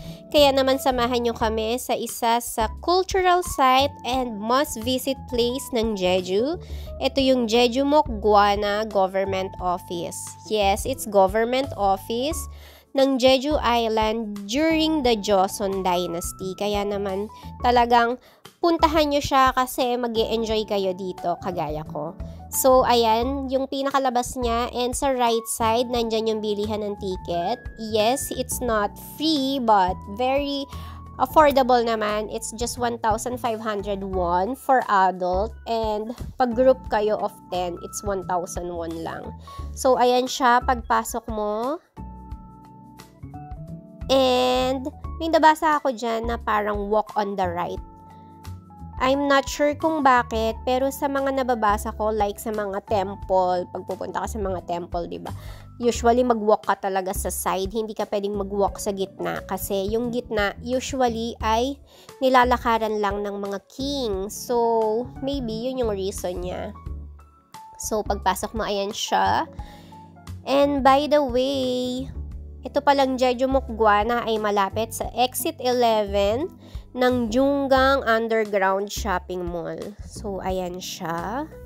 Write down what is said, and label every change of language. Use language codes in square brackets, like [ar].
[tl] Kaya naman samahan nyo kami sa isa sa cultural site and must-visit place ng Jeju. Ito yung Jeju Mokgwana Government Office. [en] Yes, it's government office ng Jeju Island during the Joseon Dynasty. [tl] Kaya naman talagang puntahan nyo siya kasi mag-e-enjoy kayo dito, kagaya ko. So, ayan, yung pinakalabas niya, and sa right side, nandyan yung bilihan ng ticket. [en] Yes, it's not free, but very affordable naman. It's just 1,500 won for adult, and pag group kayo of 10, it's 1,000 won lang. [tl] So, ayan siya, pagpasok mo. And may nabasa ako dyan na parang [en] walk on the right. I'm not sure [tl] kung bakit, pero sa mga nababasa ko, like sa mga temple, pag pupunta ka sa mga temple, diba? Usually, mag-walk ka talaga sa side. Hindi ka pwedeng mag-walk sa gitna. Kasi yung gitna, usually, ay nilalakaran lang ng mga king. So, maybe yun yung reason niya. So, pagpasok mo, ayan siya. And by the way, ito palang Jeju Mokgwana ay malapit sa Exit 11 ng Junggang Underground Shopping Mall. So, ayan siya.